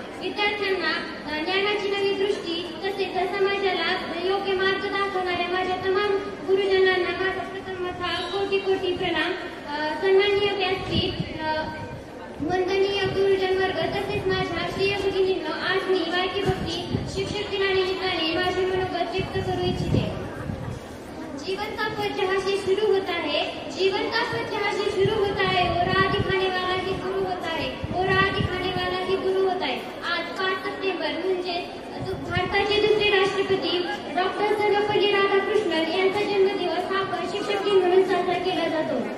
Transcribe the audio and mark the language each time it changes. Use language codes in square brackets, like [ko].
[mr] विद्यार्थ्यांना ज्ञानाची नवी दृष्टी तसेच समाजाला योग्य मार्ग दाखवणाऱ्या माझ्या तमाम गुरुजनांना माझा प्रथमतः कोटी कोटी प्रणाम. सन्माननीय व्यासपीठ, वंदनीय गुरुजन वर्ग तसेच माझ्या श्रेय भगिनींनो, आज मी बाळके भक्ती शिक्षक दिनानिमित्ताने माझे मनोगत व्यक्त करू इच्छिते. [hi] जीवन का पथ जहाँ से शुरू होता है, जीवन का पथ जहाँ से शुरू होता है वो राह दिखाने वाला ही गुरु होता है, वो राह दिखाने वाला ही गुरु होता है. [mr] आज 5 सप्टेंबर म्हणजे भारताचे दुसरे राष्ट्रपती डॉक्टर सर्वपल्ली राधाकृष्णन यांचा जन्मदिवस हा शिक्षक दिन म्हणून साजरा केला जातो.